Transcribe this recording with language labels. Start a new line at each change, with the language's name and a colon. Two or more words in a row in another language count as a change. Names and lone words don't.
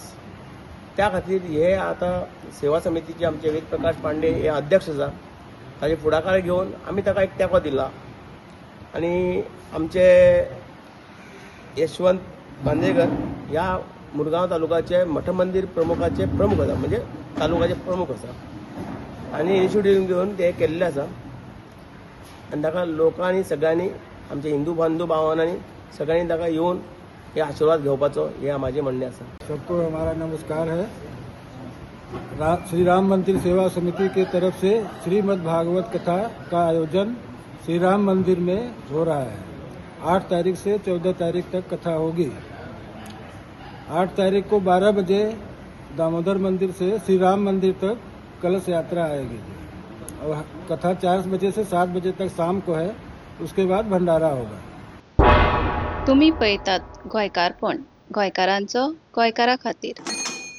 Konkani: त्या खातीर हे आतां सेवा समितीचे आमचे वेद प्रकाश पांडे हे अध्यक्ष आसा ताचे फुडाकार घेवन आमी ताका एक तेंको दिला आनी आमचे यशवंत बांदेकर ह्या मुरगांव तालुक्याचे मठ मंदिर प्रमुखाचे प्रमुख आसा म्हणजे तालुक्याचे प्रमुख आसा आनी इनिशिएटीव घेवन ते केल्ले आसा आनी ताका लोकांनी सगळ्यांनी आमचे हिंदू बांधव भावांनी सगळ्यांनी ताका येवन हे आशीर्वाद घेवपाचो हे म्हाजें म्हणणें आसा.
Hindi: सबको हमारा नमस्कार है. श्री राम मंदिर सेवा समिति की तरफ से श्रीमद् भागवत कथा का आयोजन श्री राम मंदिर में हो रहा है. 8 तारीख से 14 तारीख तक कथा होगी. 8 तारीख को 12 बजे दामोदर मंदिर से श्री राम मंदिर तक कलश यात्रा आएगी और कथा 4 बजे से 7 बजे तक शाम को है. उसके बाद भंडारा होगा.
Konkani: तुम्ही पळयतात गोंयकारपण, गोंयकारांचो गोंयकारा खातीर.